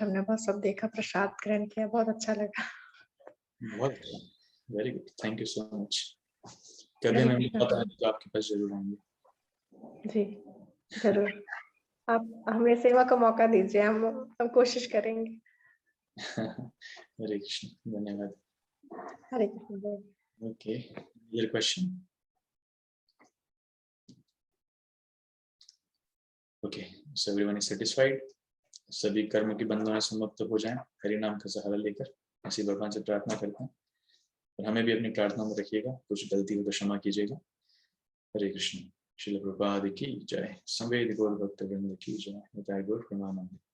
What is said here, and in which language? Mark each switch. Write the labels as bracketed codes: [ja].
[hi] हमने बहुत सब देखा, प्रसाद ग्रहण किया, बहुत अच्छा लगा। बहुत [en] Very good, thank you so much. [hi] कभी मैं मौका है तो आपके पास जरूर आएंगे। जी जरूर, आप हमें सेवा का मौका दीजिए, हम कोशिश करेंगे। हरे कृष्ण, धन्यवाद। हरे Krishna. [en] Okay, your question? Okay, so everyone is satisfied? [hi] सभी कर्म की बंधनें समाप्त हो जाएं हरि नाम का सहारा लेकर, ऐसी भगवान से प्रार्थना करते हैं। और हमें भी अपनी प्रार्थना में रखिएगा, कुछ गलती हो तो क्षमा कीजिएगा। हरे कृष्ण। श्रील प्रभुपाद की जय। संवेद गौर भक्त वृंद की जय। गौर प्रणाम।